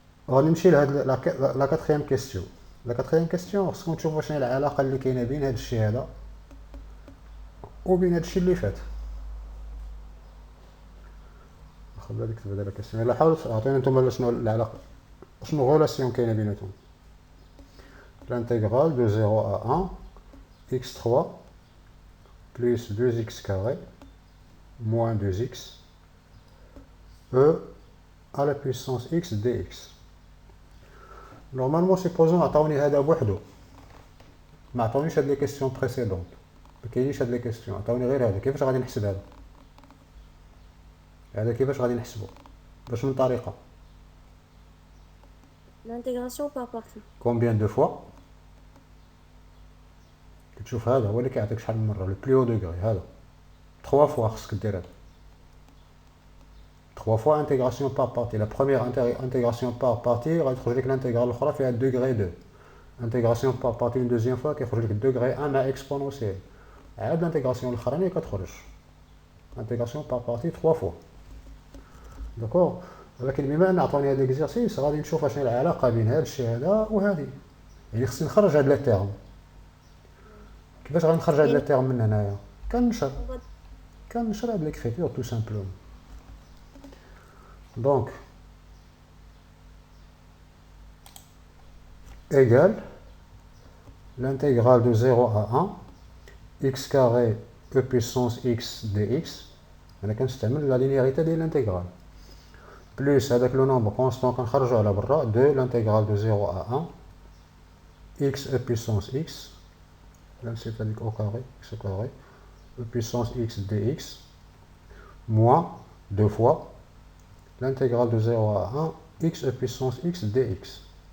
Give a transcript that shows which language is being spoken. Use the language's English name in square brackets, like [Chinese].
[Arabic] غادي نمشي لهاد لا كاتريام كيستيون. لا كاتريام كيستيون خصكم تشوفوا شنو هي العلاقة اللي كاينة بين هاد الشيء هذا وبين هاد الشيء اللي فات. خلينا نكتب دابا كيستيون. يلا حاولوا عطينا نتوما شنو العلاقة شنو غولاسيون كاينة بيناتهم. [French] l'intégrale de 0 à 1 x3 plus 2x carré moins 2x e à la puissance x dx. Normalement supposons [Arabic] عطاوني هذا بوحدو ما عطاونيش هاد لي كيسيون بريسيدونت ما كاينينش هاد لي كيسيون عطاوني غير هذا. كيفاش غادي نحسب هذا كيفاش غادي نحسبو باش من طريقة [French] l'intégration par partie. combien de fois [Arabic] كتشوف هذا هو اللي كيعطيك شحال من مرة لو بلو دوغري هذا [French] 3 fois [Arabic] خصك دير هذا [French] 3 fois intégration par partie. La première intégration par partie [Arabic] غادي تخرج لك الانتيغرال الاخرى فيها [French] degré 2. intégration par partie une deuxième fois [Arabic] كيخرج لك [French] degré 1 مع exponentielle. [Arabic] عاد الانتيغراسيون الاخرانيه كتخرج [French] intégration par partie 3 fois. [Arabic] داكور. ولكن بما ان عطوني هذا ليكزيرسيس غادي نشوف شنو العلاقه بين هذا الشيء هذا وهذه. يعني خصني نخرج هاد لي تيرم. كيفاش غادي نخرج هاد لي تيرم من هنايا؟ كنشر هاد ليكريتور تو سامبلوم. [French] Donc, égale l'intégrale de 0 à 1 x carré e puissance x dx. [Arabic] أنا كنستعمل [French] la linéarité ديال l'intégrale plus [Arabic] هذاك لو نومبر كونستون كنخرجو على برا [French] de l'intégrale de 0 à 1 x e puissance x là c'est هذيك au carré x au carré e puissance x dx moins 2 fois l'intégrale de 0 à 1 x e puissance x dx.